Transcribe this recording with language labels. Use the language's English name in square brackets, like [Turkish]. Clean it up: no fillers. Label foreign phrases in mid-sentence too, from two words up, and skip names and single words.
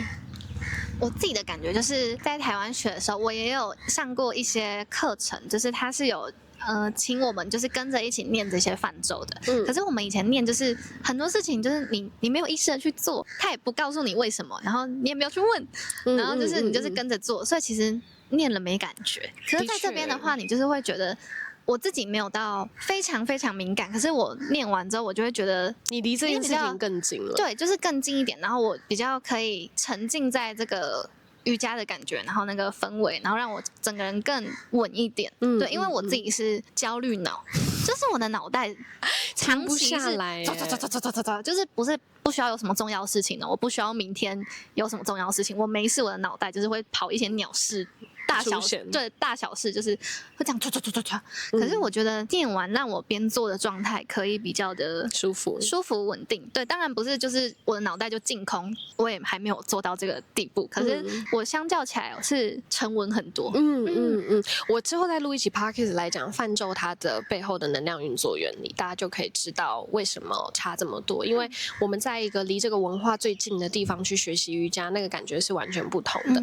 [Chinese] 我自己的感覺就是在台灣學的時候，我也有上過一些課程，就是它是有請我們就是跟着一起念這些梵咒的。可是我們以前念就是很多事情就是你沒有意識的去做，他也不告訴你為什麼，然後你也沒有去問，然後就是你就是跟着做，所以其實念了沒感覺。可是在這邊的話，你就是會覺得。我自己沒有到非常非常敏感，可是我念完之後，我就會覺得你離這件事情更近了。對，就是更近一點，然後我比較可以沉浸在這個瑜伽的感覺，然後那個氛圍，然後讓我整個人更穩一點。對，因為我自己是焦慮腦，就是我的腦袋長期是就是不需要有什麼重要事情的，我不需要明天有什麼重要事情，我沒事，我的腦袋就是會跑一些鳥事。大小事就是會這樣唰。可是我覺得念完讓我邊做的狀態可以比較的舒服穩定。對，當然不是就是我的腦袋就淨空，我也還沒有做到這個地步。可是我相較起來是沉穩很多。我之後再錄一期 podcast 來講梵咒它的背後的能量運作原理，大家就可以知道為什麼差這麼多。因為我們在一個離這個文化最近的地方去學習瑜伽，那個感覺是完全不同的。